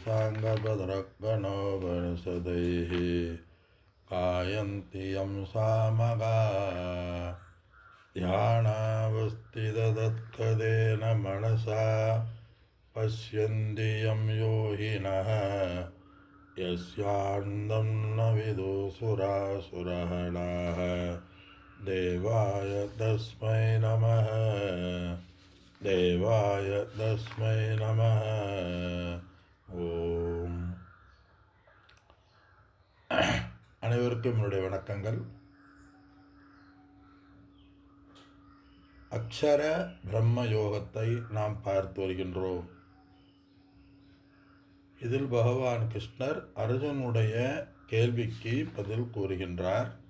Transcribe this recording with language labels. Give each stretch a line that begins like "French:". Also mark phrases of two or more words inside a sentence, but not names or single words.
Sanskrit: साङ्गपदरगणोपनिषदैः गायन्ति यं सामगाः ध्यानावस्थिततत्कदेन मनसा पश्यन्ति यं योगिनः यस्यान्तं न विदुसुरासुरगणाः देवाय तस्मै नमः देवाय तस्मै नमः.
Tamil: ஓம். அனைவருக்கும் என்னுடைய வணக்கங்கள். அக்ஷர பிரம்ம யோகத்தை நாம் பார்த்து வருகின்றோம். இதில் பகவான் கிருஷ்ணர் அர்ஜுனுடைய கேள்விக்கு பதில் கூறுகின்றார்.